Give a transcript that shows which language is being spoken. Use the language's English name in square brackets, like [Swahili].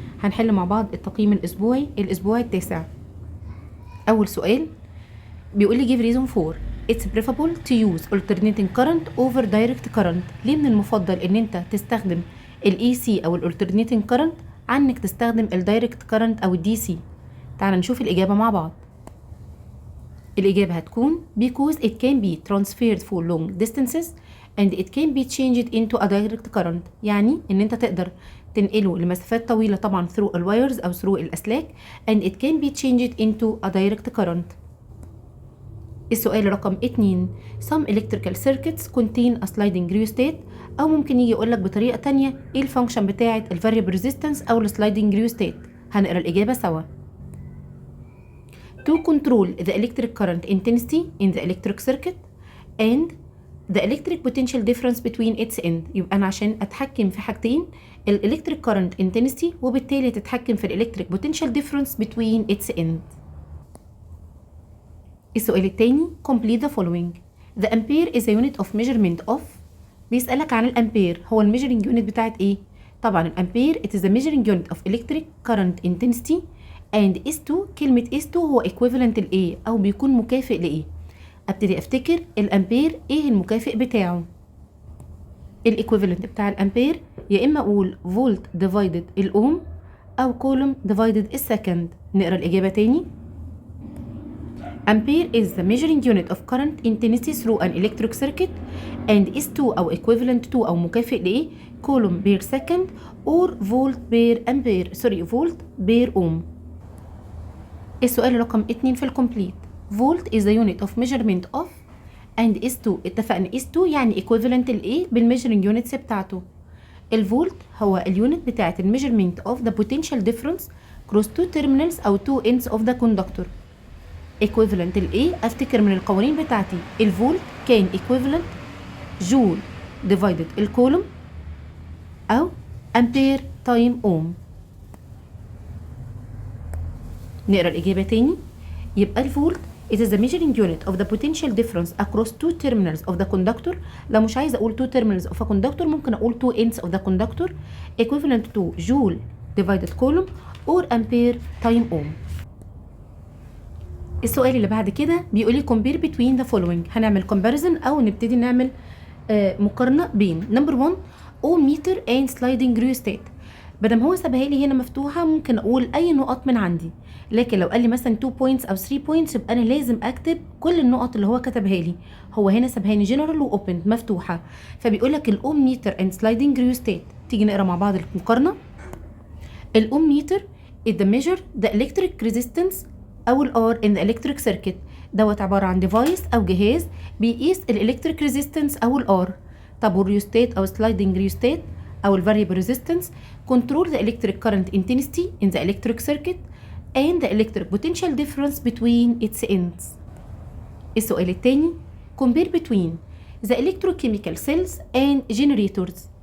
[Arabic] هنحل مع بعض التقييم الاسبوعي التاسع. اول سؤال بيقول لي [English] give reason for it's preferable to use alternating current over direct current. [Arabic] ليه من المفضل ان انت تستخدم الاي سي او الالترنيتنج كارنت عن انك تستخدم الدايركت كارنت او الدي سي؟ تعال نشوف الاجابه مع بعض. الإجابة هتكون [English] because it can be transferred for long distances and it can be changed into a direct current. [Arabic] يعني إن أنت تقدر تنقله لمسافات طويلة طبعا through الوايرز أو through الأسلاك [English] and it can be changed into a direct current. [Arabic] السؤال رقم 2 [English] some electrical circuits contain a sliding rheostat، [Arabic] أو ممكن يجي يقولك بطريقة تانية إيه الفانكشن بتاعة [English] variable resistance [Arabic] أو sliding rheostat. هنقرأ الإجابة سوا. [English] To control the electric current intensity in the electric circuit and the electric potential difference between its end. [Arabic] يبقى أنا عشان أتحكم في حاجتين [English] electric current intensity [Arabic] وبالتالي تتحكم في [English] electric potential difference between its end. [Arabic] السؤال التاني [English] complete the following. The ampere is a unit of measurement of. [Arabic] بيسألك عن الأمبير، هو الميجرنج يونت بتاعت إيه؟ طبعا الأمبير [English] it is the measuring unit of electric current intensity and S2. [Arabic] كلمة S2 هو equivalent لإيه أو بيكون مكافئ لإيه؟ أبتدي أفتكر الأمبير إيه المكافئ بتاعه. الإيكويفالنت بتاع الأمبير يا إما أقول فولت ديفايدد الأوم أو كولوم ديفايدد السكند. نقرأ الإجابة تاني. [English] Ampere is the measuring unit of current intensity through an electric circuit and S2 أو equivalent to [Arabic] أو مكافئ لإيه؟ كولوم بير سكند [English] or [Arabic] فولت بير أمبير فولت بير أوم. السؤال رقم 2 في الكومبليت. [English] Volt is the unit of measurement of and S2. [Arabic] اتفقنا S2 يعني equivalent لإيه؟ بالmeasuring units بتاعته. الفولت هو اليونت بتاعت الميجرمنت [English] of the potential difference cross two terminals أو two ends of the conductor. [Arabic] equivalent لإيه؟ أفتكر من القوانين بتاعتي الفولت كان equivalent جول divided الكولوم أو أمبير تايم أوم. نقرأ الإجابة تاني. يبقى الفولت [English] it is the measuring unit of the potential difference across two terminals of the conductor. [Arabic] لو مش عايزة أقول [English] two terminals of a conductor [Arabic] ممكن أقول [English] two ends of the conductor equivalent to joule divided coulomb or ampere time ohm. [Arabic] السؤال اللي بعد كده بيقولي [English] compare between the following. [Arabic] هنعمل comparison أو نبتدي نعمل مقارنة بين [English] number 1 ohm meter and sliding rheostat. [Arabic] بدل هو سابها لي هنا مفتوحة ممكن أقول أي نقط من عندي، لكن لو قال لي مثلا 2 points أو 3 points يبقى أنا لازم أكتب كل النقط اللي هو كتبها لي. هو هنا سابها لي general و open مفتوحة، فبيقول لك الأوم ميتر and sliding rheostat. تيجي نقرا مع بعض المقارنة. [English] الأوم meter is the measure the electric resistance أو ال R in the electric circuit. [Arabic] دوت عبارة عن device أو جهاز بيقيس الإلكتريك ريزيستنس أو ال R. طب والريوستات أو [English] sliding rheostat أو variable resistance control the electric current intensity in the electric circuit and the electric potential difference between its ends. [Arabic] السؤال الثاني [English] compare between the electrochemical cells and generators.